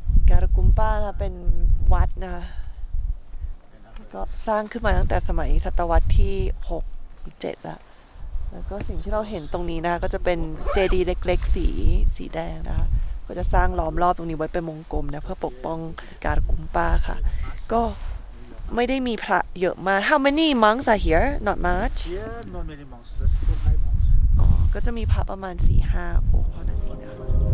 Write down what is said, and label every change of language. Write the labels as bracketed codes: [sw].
[th] การกุมป้านะเป็นวัดนะคะก็สร้างขึ้นมาตั้งแต่สมัยศตวรรษที่6 หรือ 7แล้วก็สิ่งที่เราเห็นตรงนี้นะคะก็จะเป็นเจดีย์เล็กๆสีแดงนะคะก็จะสร้างล้อมรอบตรงนี้ไว้เป็นวงกลมนะเพื่อปกป้องการกุมป้าค่ะก็ไม่ได้มีพระเยอะมาก [en] How many monks are here? Not much. Here not many monks, just 4-5 monks. [th] อ๋อก็จะมีพระประมาณ 4-5 องค์เท่านั้นเองนะคะ